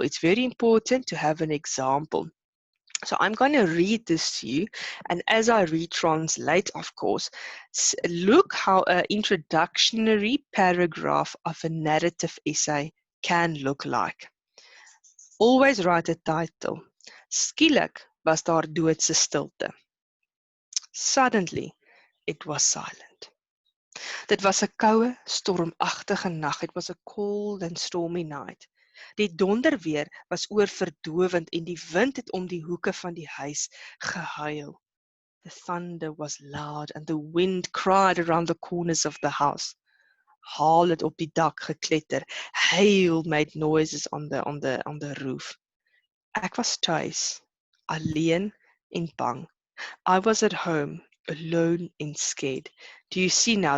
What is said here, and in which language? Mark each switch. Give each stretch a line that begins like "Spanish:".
English: It's very important to have an example. So I'm going to read this to you, and as I retranslate, of course, look how an introductory paragraph of a narrative essay can look like. Always write a title.
Afrikaans: Skielik was daar doodse stilte.
English: Suddenly, it was silent.
Afrikaans: Dit was 'n koue, stormagtige nag.
English: It was a cold and stormy night.
Afrikaans: Die donderweer was oorverdowend en die wind het om die hoeke van die huis gehuil.
English: The thunder was loud and the wind cried around the corners of the house.
Afrikaans: Haal het op die dak gekletter.
English: Hail made noises on the roof.
Afrikaans: Ek was tuis, alleen en bang.
English: I was at home, alone and scared. Do you see now?